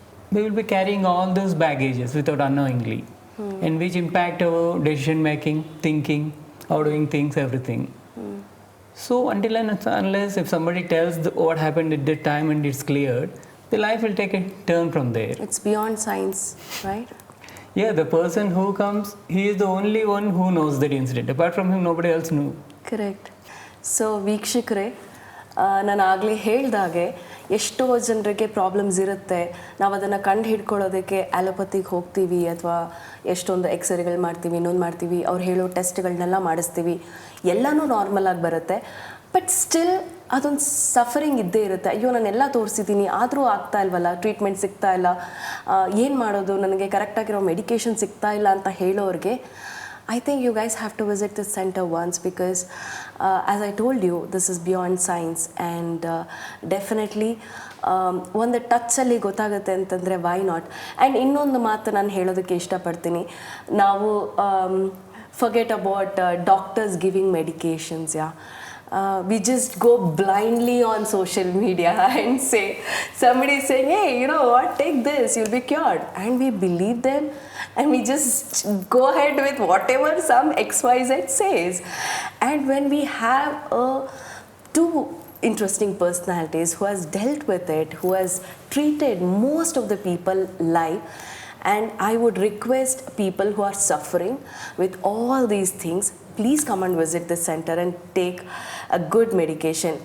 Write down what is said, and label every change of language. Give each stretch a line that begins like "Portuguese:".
English: They will be carrying all those baggages without unknowingly, and which impact our decision making, thinking, how doing things, everything. So until and unless if somebody tells what happened at that time and it's cleared, the life will take a turn from there. It's beyond science, right? Yeah, the person who comes, he is the only one who knows that incident. Apart from him, nobody else knew. Correct.
Kannada: So ವೀಕ್ಷಕರೇ, ನಾನು ಆಗಲೇ ಹೇಳ್ದಾಗೆ ಎಷ್ಟೋ ಜನರಿಗೆ problems ಇರುತ್ತೆ. ನಾವು ಅದನ್ನು ಕಂಡು ಹಿಡ್ಕೊಳ್ಳೋದಕ್ಕೆ ಆ್ಯಲೋಪತಿಗೆ ಹೋಗ್ತೀವಿ ಅಥವಾ ಎಷ್ಟೊಂದು ಎಕ್ಸ್ರೇಗಳು ಮಾಡ್ತೀವಿ, ಇನ್ನೊಂದು ಮಾಡ್ತೀವಿ, ಅವ್ರು ಹೇಳೋ ಟೆಸ್ಟ್ಗಳನ್ನೆಲ್ಲ ಮಾಡಿಸ್ತೀವಿ, ಎಲ್ಲನೂ ನಾರ್ಮಲ್ ಆಗಿ ಬರುತ್ತೆ. ಬಟ್ ಸ್ಟಿಲ್ ಅದೊಂದು ಸಫರಿಂಗ್ ಇದ್ದೇ ಇರುತ್ತೆ. ಅಯ್ಯೋ ನಾನೆಲ್ಲ ತೋರಿಸಿದ್ದೀನಿ ಆದರೂ ಆಗ್ತಾ ಇಲ್ವಲ್ಲ, ಟ್ರೀಟ್ಮೆಂಟ್ ಸಿಗ್ತಾ ಇಲ್ಲ, ಏನು ಮಾಡೋದು, ನನಗೆ ಕರೆಕ್ಟಾಗಿರೋ ಮೆಡಿಕೇಷನ್ ಸಿಗ್ತಾ ಇಲ್ಲ ಅಂತ ಹೇಳೋರಿಗೆ
English: I think you guys have to visit this center once because as I told you, this is beyond science and definitely
Kannada: ಒಂದು ಟಚ್ಚಲ್ಲಿ ಗೊತ್ತಾಗುತ್ತೆ ಅಂತಂದರೆ ವೈ ನಾಟ್. ಆ್ಯಂಡ್ ಇನ್ನೊಂದು ಮಾತು ನಾನು ಹೇಳೋದಕ್ಕೆ ಇಷ್ಟಪಡ್ತೀನಿ. ನಾವು
English: Forget about doctors giving medications. We just go blindly on social media and say, somebody is saying, hey, you know what, take this, you'll be cured. And we believe them and we just go ahead with whatever some XYZ says. And when we have two interesting personalities who has dealt with it, who has treated most of the people live, and I would request people who are suffering with all these things, please come and visit this center and take a good medication.